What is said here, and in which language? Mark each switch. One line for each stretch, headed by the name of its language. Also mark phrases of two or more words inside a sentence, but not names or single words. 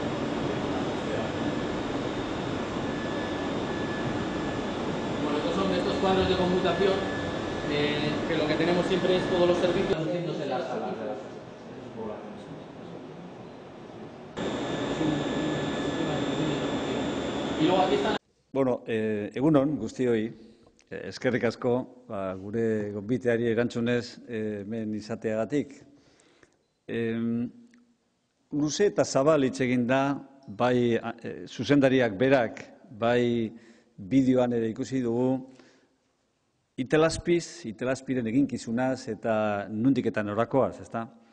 Spanish: Bueno, estos son estos cuadros de conmutación que lo que tenemos siempre es todos los servicios haciéndose en las salas de las poblaciones. Y luego aquí están.
Basque: Bueno, egunon guztioi, eskerrik asko gure gonbiteari erantzunez hemen izateagatik. Luze eta zabal hitz egin da, bai zuzendariak berak, bai bideoan ere ikusi dugu, Itelazpiren eginkizunaz eta nondik eta norakoaz, ezta?